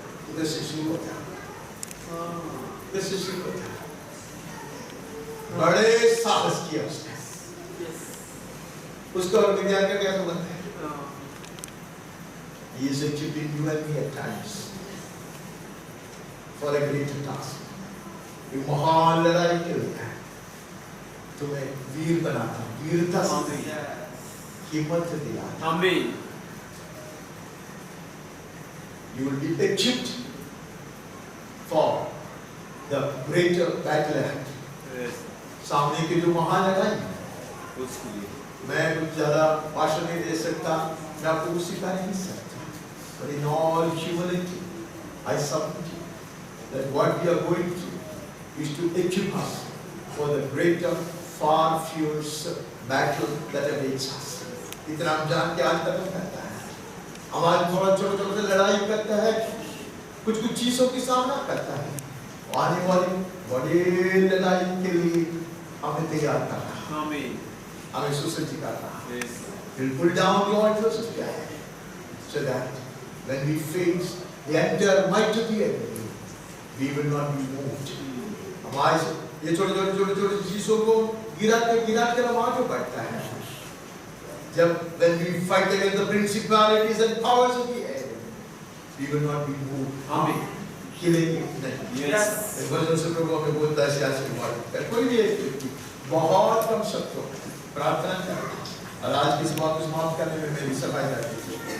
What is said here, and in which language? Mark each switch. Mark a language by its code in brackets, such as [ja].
[hi] इधर से शुरू होता है, इधर से शुरू होता है। बड़े साहस किया उसने। उसका और विज्ञान का क्या संबंध है? [en] He is equipping you and me at times for a greater task. [hi] ये महान लड़ाई के लिए तुम्हें वीर बनाता, वीरता से हिम्मत दिया। आमीन। [en] You will be equipped for the greater battle ahead. [hi] सामने की जो महान लड़ाई है उसके लिए मैं कुछ ज्यादा भाषण नहीं दे सकता, मैं आपको कुछ सिखा नहीं सकता। [en] But in all humility, I submit to you that what we are going through is to equip us for the greater, far fierce battle that awaits us. [hi] इतना हम जान के आज तक करता है, हमारे थोड़ा छोटे लड़ाई करता है, कुछ चीजों की सामना करता है, आने वाली बड़ी लड़ाई के लिए हमें तैयार करना, हमें सुसज्जित करना। [en] We'll pull down the altars of God so that when we face the entire might of the enemy, we will not be moved. [hi] हमारे ये छोटे चीजों को गिरा के हम आगे बढ़ता है। [en] जब when we fight against the principalities and powers of the enemy, we will not be moved. [hi] हमें हिलेंगे नहीं। [en] Yes. [hi] इस वजह से प्रभु हमें बोलता है आशीर्वाद। कोई भी एक व्यक्ति बहुत कम शब्दों प्रार्थना करें और आज की सभा को समाप्त करने में मेरी सहायता कीजिए।